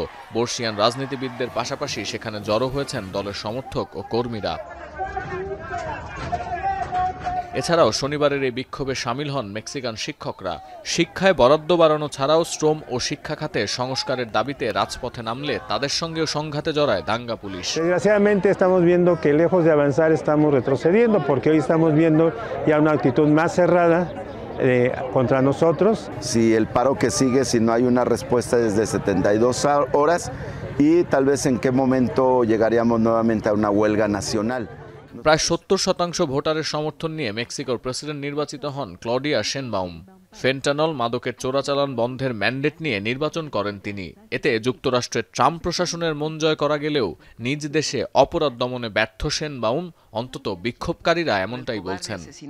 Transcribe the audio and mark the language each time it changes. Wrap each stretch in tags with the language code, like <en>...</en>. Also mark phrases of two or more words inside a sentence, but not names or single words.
<bn>বর্ষিয়ান রাজনীতিবিদদের পাশাপাশি সেখানে জড়ো হয়েছেন দলের সমর্থক ও কর্মীরা। এছাড়াও শনিবারের এই বিক্ষোভে সামিল হন মেক্সিকান শিক্ষকরা। শিক্ষায় বরাদ্দ বাড়ানো ছাড়াও শ্রম ও শিক্ষা খাতে সংস্কারের দাবিতে রাজপথে নামলে তাদের সঙ্গেও সংঘাতে জড়ায় দাঙ্গা পুলিশ।</bn> <es>Desgraciadamente estamos viendo que lejos de avanzar estamos retrocediendo porque hoy estamos viendo ya una actitud más cerrada contra nosotros. Si el paro que sigue, si no hay una respuesta desde 72 horas y tal vez en qué momento llegaríamos nuevamente a una huelga nacional.</es> <bn>প্রায় 70% ভোটারের সমর্থন নিয়ে মেক্সিকোর প্রেসিডেন্ট নির্বাচিত হন ক্লডিয়া শেনবাউম। ফেন্টানল মাদকের চোরাচালান বন্ধের ম্যান্ডেট নিয়ে নির্বাচন করেন তিনি। এতে যুক্তরাষ্ট্রের ট্রাম্প প্রশাসনের মন জয় করা গেলেও নিজ দেশে অপরাধ দমনে ব্যর্থ শেনবাউম, অন্তত বিক্ষোভকারীরা এমনটাই বলছেন।</bn>